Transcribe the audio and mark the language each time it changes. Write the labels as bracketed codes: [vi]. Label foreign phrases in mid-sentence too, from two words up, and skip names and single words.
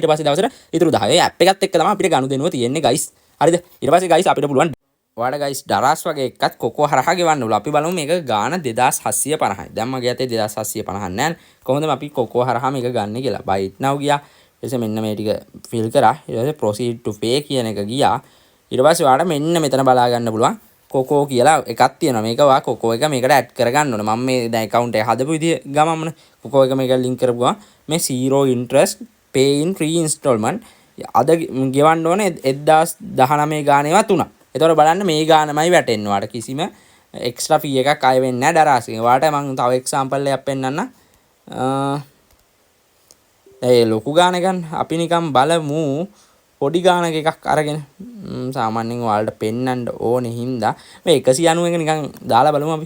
[si] ඊට පස්සේ දවසට ඉතුරු 10. ඒ app එකත් එක්ක තමයි අපිට ගනුදෙනුව තියෙන්නේ guys. හරිද? ඊට පස්සේ guys අපිට පුළුවන් ඔයාලට guys දරස් වගේ එකත් Coco හරහා ගෙවන්න ඕන. අපි බලමු මේක ගාන 2750යි. දැන් මගේ අතේ 2750 නැහැ. කොහොමද අපි Coco හරහා මේක ගන්න කියලා. [en] buy now [si] ගියා. ඊට පස්සේ මෙන්න මේ ටික fill කරා. ඊට පස්සේ [en] proceed to pay [si] කියන එක ගියා. ඊට පස්සේ ඔයාලට මෙන්න මෙතන බලා ගන්න පුළුවන්. Coco කියලා එකක් තියෙනවා. මේක ඔයා Coco එක මේකට add කරගන්න ඕන. මම මේ දැන් account එක හදපු විදිය ගමම්මනේ. Coco එක මේක link කරපු ගමන් මේ [en] 0 interest pay in 3 installment [si] අද ගෙවන්න ඕනේ 1019 ගානේවත් උනා. ඒතකොට බලන්න මේ ගානමයි වැටෙන්නේ. ඔයාලට කිසිම [en] extra fee [si] එකක් අය වෙන්නේ නැහැ දරාසින්. ඔයාලට මම තව එක්සැම්පල් එකක් පෙන්නන්න. ඒ ලොකු ගාන ගන්න අපි නිකන් බලමු පොඩි ගානක එකක් අරගෙන සාමාන්‍යයෙන් ඔයාලට පෙන්නන්න ඕනේ හින්දා මේ 190 එක නිකන් දාලා බලමු අපි.